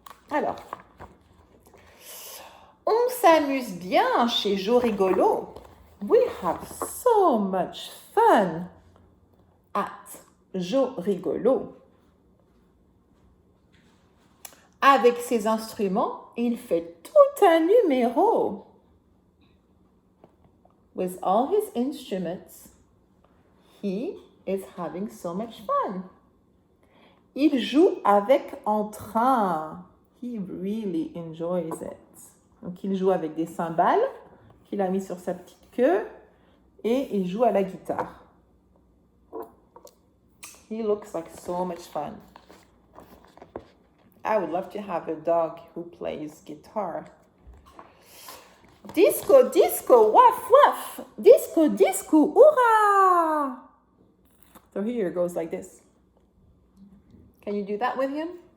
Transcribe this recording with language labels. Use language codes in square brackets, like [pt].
[fr] Alors, on s'amuse bien chez Joe Rigolo. [en] We have so much fun at Joe Rigolo. [fr] Avec ses instruments, il fait tout un numéro. [en] With all his instruments, he is having so much fun. [fr] Il joue avec entrain. [en] He really enjoys it. [fr] Donc, il joue avec des cymbales qu'il a mis sur sa petite queue et il joue à la guitare. [en] He looks like so much fun. I would love to have a dog who plays guitar. Disco, disco, waf, waf. Disco, disco, hurrah! So here it goes like this. Can you do that with him?